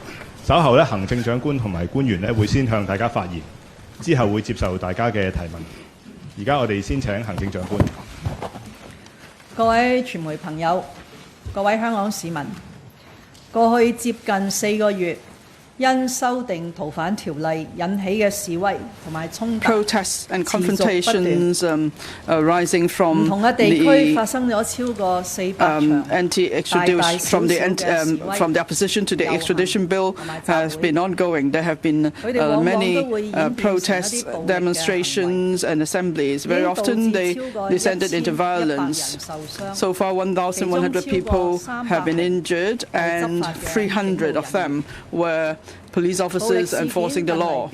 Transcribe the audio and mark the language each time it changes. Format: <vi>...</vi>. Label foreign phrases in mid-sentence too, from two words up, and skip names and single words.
<yue>稍後咧，行政長官同埋官員咧會先向大家發言，之後會接受大家嘅提問。而家我哋先請行政長官。各位傳媒朋友，各位香港市民，過去接近4個月，因修訂逃犯條例引起嘅示威同埋衝突，</yue> <en>protests and confrontations arising from</en> <yue>唔同嘅地區發生咗超過400場</yue> <en>from the opposition to the extradition bill has been ongoing. There have been many protests, demonstrations and assemblies. Very often they descended into violence. So far 1,100 people have been injured and 300 of them were police officers enforcing the law.</en>